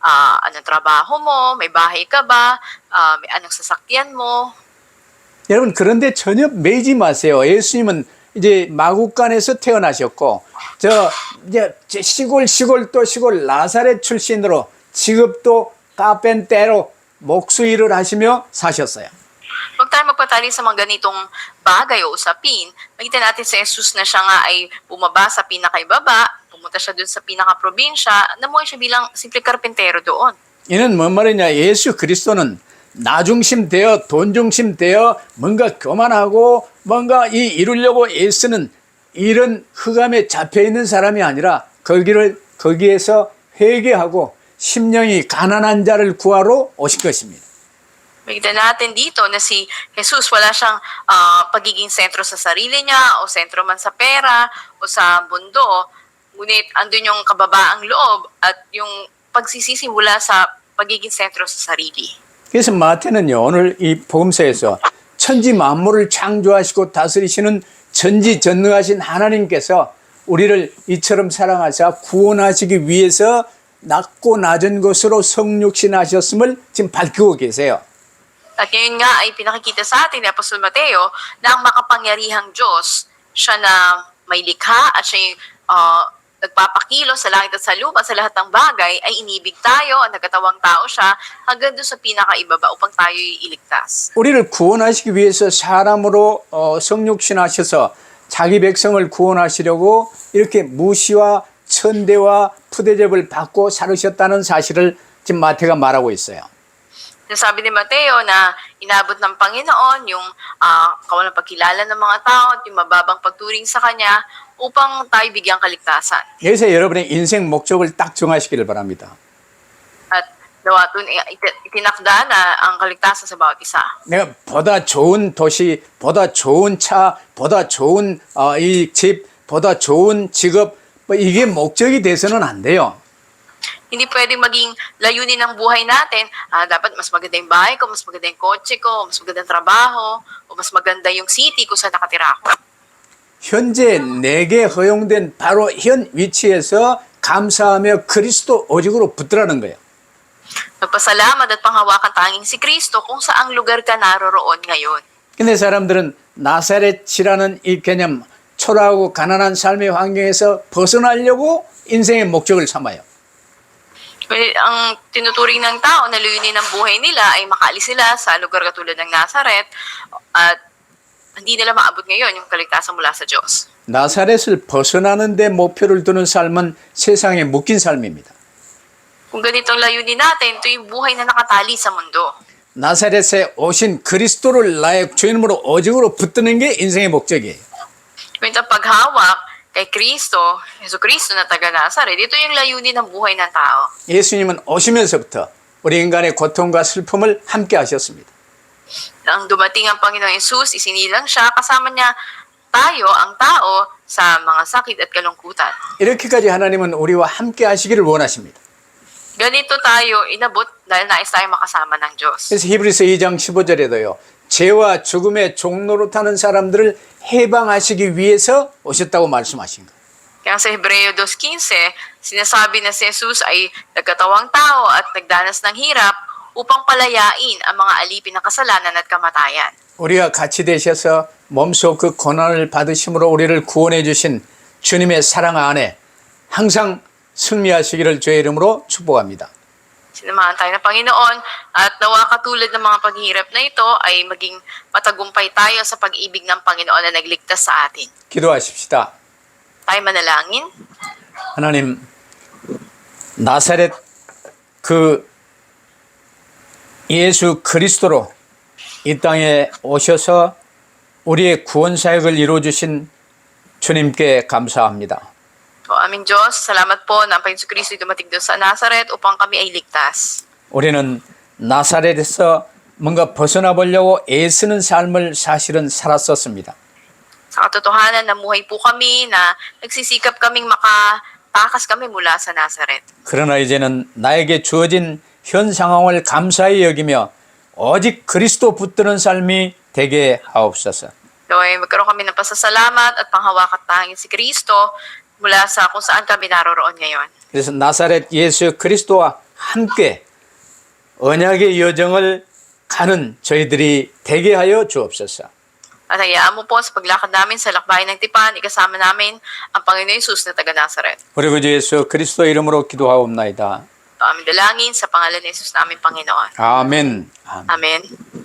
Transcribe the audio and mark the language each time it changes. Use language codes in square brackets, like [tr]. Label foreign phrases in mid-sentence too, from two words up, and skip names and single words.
[tl] Anong trabaho mo? May bahay ka ba? Anong sasakyan mo? [ko] 여러분, 그런데 전혀 매이지 마세요. 예수님은 이제 마국간에서 태어나셨고, 이제 시골 또 시골 나사렛 출신으로 직업도 카펜테로 목수일을 하시며 사셨어요. [tl] Huwag tayo magpatali sa mga ganitong bagay o usapin. Makita natin si Jesus na siya nga ay bumaba sa pinakaibaba, pumunta siya doon sa pinaka-probinsya, namuhay siya bilang simple karpentero doon. [ko] 이는 뭔 말이냐? 예수 그리스도는 나 중심 되어 돈 중심 되어 뭔가 교만하고 뭔가 이루려고 애쓰는 이런 흑암에 잡혀 있는 사람이 아니라 거기에서 회개하고 심령이 가난한 자를 구하러 오신 것입니다. [tl] Makita natin dito na si Jesus wala siyang pagiging sentro sa sarili niya o sentro man sa pera o sa mundo. Ngunit andun yung kababaang loob at yung pagsisisi mula sa pagiging sentro sa sarili. [ko] 그래서 마태는요, 오늘 이 복음서에서 천지 만물을 창조하시고 다스리시는 전지전능하신 하나님께서 우리를 이처럼 사랑하사 구원하시기 위해서 낮고 낮은 것으로 성육신하셨음을 지금 밝히고 계세요. [tl] At ngayon nga ay pinakikita sa atin ni Apostol Mateo na ang makapangyarihang Diyos, siya na may likha at siya yung nagpapakilo sa langit at sa lupa sa lahat ng bagay ay inibig tayo at nagkatawang tao siya hanggang doon sa pinakaibaba upang tayo iligtas. [ko] 우리를 구원하시기 위해서 사람으로 성육신하셔서 자기 백성을 구원하시려고 이렇게 무시와 천대와 푸대접을 받고 살으셨다는 사실을 지금 마태가 말하고 있어요. [tl] Sabi ni Mateo na inabot ng Panginoon yung kawalang pagkilala ng mga tao at yung mababang pagturing sa Kanya upang tayo bigyang kaligtasan. [ko] 여기서 여러분의 인생 목적을 딱 정하시기를 바랍니다. [tl] At nawa dun itinakda na ang kaligtasan sa bawat isa. [ko] 내가 보다 좋은 도시, 보다 좋은 차, 보다 좋은 이 집, 보다 좋은 직업, 뭐 이게 목적이 돼서는 안 돼요. [tl] Hindi pwedeng maging layunin ng buhay natin, dapat mas maganda yung bahay ko, mas maganda yung kotse ko, mas maganda yung trabaho, o mas maganda yung city kung saan nakatira ako. [ko] 현재 내게 허용된 바로 현 위치에서 감사하며 그리스도 오직으로 붙들라는 거예요. [tl] Nagpasalamat at panghawakan tanging si Kristo kung saang lugar ka naroroon ngayon. [ko] 근데 사람들은 나사렛이라는 이 개념, 초라하고 가난한 삶의 환경에서 벗어나려고 인생의 목적을 삼아요. [tl] Ang tinuturing ng tao na layunin ng buhay nila ay makaalis sila sa lugar katulad ng Nazareth at hindi nila maabot ngayon yung kaligtasan mula sa Diyos. [ko] 나사렛을 벗어나는 데 목표를 두는 삶은 세상에 묶인 삶입니다. [tl] Kung ganitong layunin natin, ito yung buhay na nakatali sa mundo. [ko] 나사렛에 오신 그리스도를 나의 주인으로 오직으로 붙드는 게 인생의 목적이에요. [tl] Ngunit ang paghawak kay Kristo, Yesu Kristo na taga Nazareth, ito yung layunin ng buhay ng tao. [ko] 예수님은 오시면서부터 우리 인간의 고통과 슬픔을 함께 하셨습니다. [tl] Nang dumating ang Panginoong Jesus, isinilang siya, kasama niya tayo, ang tao, sa mga sakit at kalungkutan. [ko] 이렇게까지 하나님은 우리와 함께 하시기를 원하십니다. [tl] Ganito tayo inabot dahil nais tayo makasama ng Diyos. [ko] 그래서 히브리서 2장 15절에도요. 죄와 죽음의 종로로 타는 사람들을 해방하시기 위해서 오셨다고 말씀하신 거예요. [tl] Kaya sa Hebreo 2.15, sinasabi na si Jesus ay nagkatawang tao at nagdanas ng hirap upang palayain ang mga alipin ng kasalanan at kamatayan. [ko] 우리가 같이 되셔서 몸소 그 고난을 받으심으로 우리를 구원해 주신 주님의 사랑 안에 항상 승리하시기를 주의 이름으로 축복합니다. [tl] Sinamahan tayo ng Panginoon at nawa katulad ng mga paghihirap na ito ay maging matagumpay tayo sa pag-ibig ng Panginoon na nagligtas sa atin. [ko] 기도하십시다. [tl] Tayo manalangin. [ko] 하나님, 나사렛 그 예수 그리스도로 이 땅에 오셔서 우리의 구원 사역을 이루어 주신 주님께 감사합니다. [tl] O aming Diyos, salamat po na ang Panginoon Kristo dumating doon sa Nazareth upang kami ay ligtas. [ko] 우리는 나사렛에서 뭔가 벗어나 보려고 애쓰는 삶을 사실은 살았었습니다. [tl] Sa katotohanan, namuhay po kami na nagsisikap kaming makatakas kami mula sa Nazareth. [ko] 그러나 이제는 나에게 주어진 현 상황을 감사히 여기며 오직 그리스도 붙드는 삶이 되게 하옵소서. [tl] Lord, magkaroon kami ng pasasalamat at panghawakan tanging si Kristo mula sa kung saan kami naroroon ngayon. [ko] 그래서 나사렛 예수 그리스도와 함께 언약의 여정을 가는 저희들이 되게 하여 주옵소서. [tl] At hayaan mo po sa paglakad namin sa lakbayin ng tipan, ikasama namin ang Panginoon Yesus na taga Nazaret. [ko] 우리 구주 예수 그리스도 이름으로 기도하옵나이다. [tl] Ito aming dalangin sa pangalan ni Jesus namin Panginoon. [ko] 아멘. 아멘. [tl] Amen.